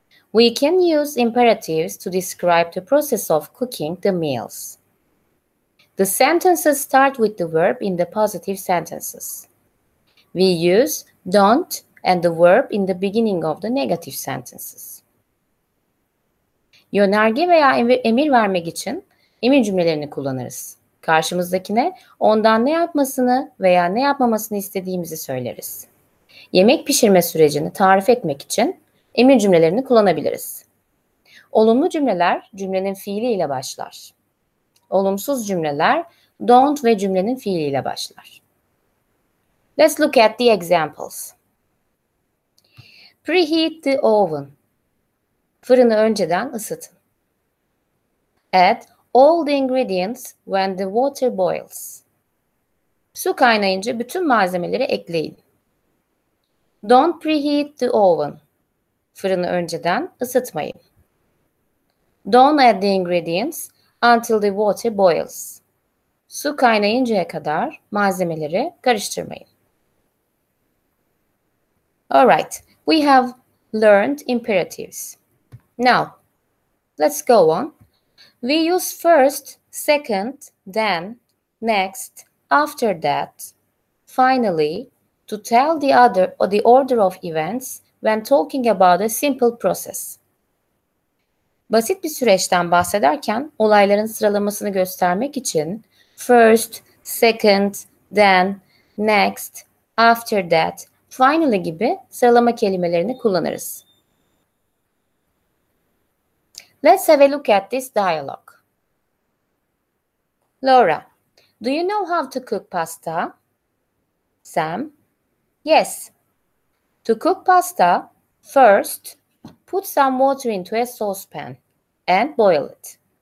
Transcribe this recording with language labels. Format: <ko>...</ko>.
<en>We can use imperatives to describe the process of cooking the meals. The sentences start with the verb in the positive sentences. We use don't and the verb in the beginning of the negative sentences.</en> <tr>Yönerge veya emir vermek için emir cümlelerini kullanırız. Karşımızdakine ondan ne yapmasını veya ne yapmamasını istediğimizi söyleriz. Yemek pişirme sürecini tarif etmek için emir cümlelerini kullanabiliriz. Olumlu cümleler cümlenin fiiliyle başlar. Olumsuz cümleler don't ve cümlenin fiiliyle başlar.</tr> <en>Let's look at the examples. Preheat the oven.</en> <tr>Fırını önceden ısıtın.</tr> <en>Add all the ingredients when the water boils.</en> <tr>Su kaynayınca bütün malzemeleri ekleyin.</tr> <en>Don't preheat the oven.</en> <tr>Fırını önceden ısıtmayın.</tr> <en>Don't add the ingredients until the water boils.</en> <tr>Su kaynayıncaya kadar malzemeleri karıştırmayın.</tr> <en>Alright, we have learned imperatives. Now, let's go on. We use first, second, then, next, after that, finally, to tell the order of events when talking about a simple process.</en> <tr>Basit bir süreçten bahsederken olayların sıralamasını göstermek için first, second, then, next, after that, finally gibi sıralama kelimelerini kullanırız.</tr> <en>Let's have a look at this dialogue. Laura, do you know how to cook pasta? Sam, yes. To cook pasta, first, put some water into a saucepan and boil it.</en>